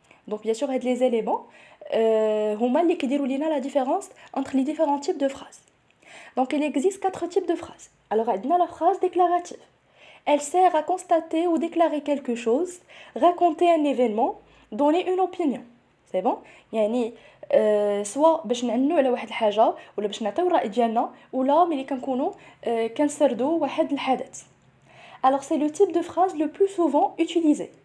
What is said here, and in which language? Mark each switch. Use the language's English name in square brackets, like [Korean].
[French] Donc bien sûr, il y a les éléments [Arabic] هما اللي كيديروا لينا [French] la différence entre les différents types de phrases. Donc il existe 4 types de phrases. Alors [Arabic] عندنا [French] la phrase déclarative. Elle sert à constater ou déclarer quelque chose, raconter un événement, donner une opinion. C'est bon? [Arabic] يعني سواء باش نعنوا على واحد الحاجه ولا باش نعطيو الراي ديالنا ولا ملي كنكونوا كنسردوا واحد الحدث. [French] Alors c'est le type de phrase le plus souvent utilisé.